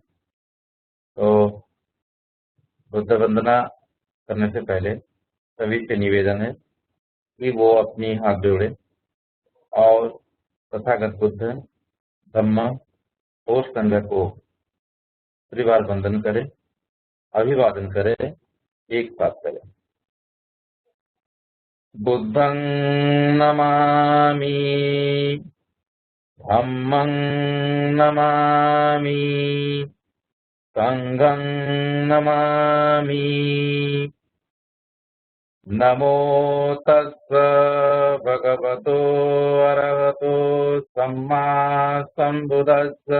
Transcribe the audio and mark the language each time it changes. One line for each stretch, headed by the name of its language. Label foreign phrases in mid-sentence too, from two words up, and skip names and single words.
Hindi: तो बुद्ध वंदना करने से पहले सभी से निवेदन है कि वो अपनी हाथ जोड़े और तथागत बुद्ध, धम्म और संघ को त्रिवार वंदन करे, अभिवादन करे, एक साथ करे।
Pali: बुद्धं नमामि, धम्मं नमामि, संघं नमामि। नमो तस्स भगवतो अरहतो सम्मा सम्बुद्धस्स।